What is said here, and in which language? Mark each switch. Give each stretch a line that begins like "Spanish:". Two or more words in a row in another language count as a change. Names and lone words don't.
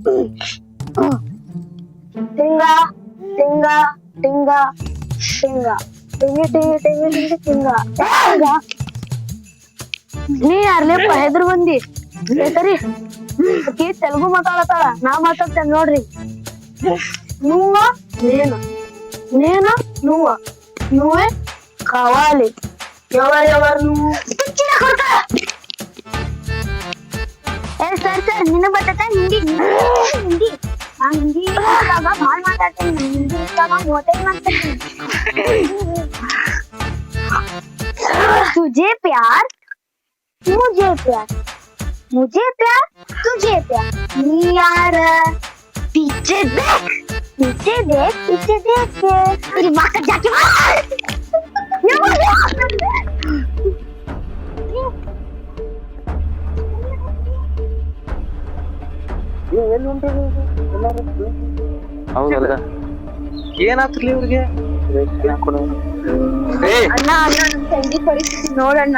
Kannada: ಟಿಂಗ ಟಿಂಗ ಟಿಂಗ ಟಿಂಗ ಟಿಂಗಿ ಟಿಂಗಿ ಟಿಂಗಿ ಟಿಂಗಿ ಟಿಂಗ ಟಿಂಗ. ನೀ ಯಾರ್ಲೇಪ್ಪ ಹೆದ್ರ ಬಂದಿ? ಸರಿ ಆಕಿ ತೆಲುಗು ಮಾತಾಡತಾಳ, ನಾ ಮಾತಾಡ್ತೇನೆ ನೋಡ್ರಿ.
Telugu: నువ్వ నేను నేను నువ్వ నువ్వే కావాలి. ఎవరెవరు నువ్వు?
Kannada: ಸರ್ ಸರ್ ನಿನ್ನ ಬರ್ತೈತೆ ಹಿಂದಿ ಹಿಂದಿ ನಾನು ಹಿಂದಿ ಭಾಳ ಮಾತಾಡ್ತೇನೆ. ಹಿಂದಿ ಮೂವತ್ತೈದು ಮಾತಾಡ್ತೀನಿ.
Hindi: तुझे प्यार मुझे प्यार मुझे प्यार तुझे प्यार. नी यार पीछे देख पीछे देख पीछे देख तेरी माँ का जाके मार.
Kannada: ಹೌದಲ್ಲ ಏನಾತ್ಲಿ ಇವ್ರಿಗೆ? ಅಣ್ಣ ಅಣ್ಣ ನಮ್ ತಂಗಿ ಪರಿಸ್ಥಿತಿ ನೋಡಣ್ಣ.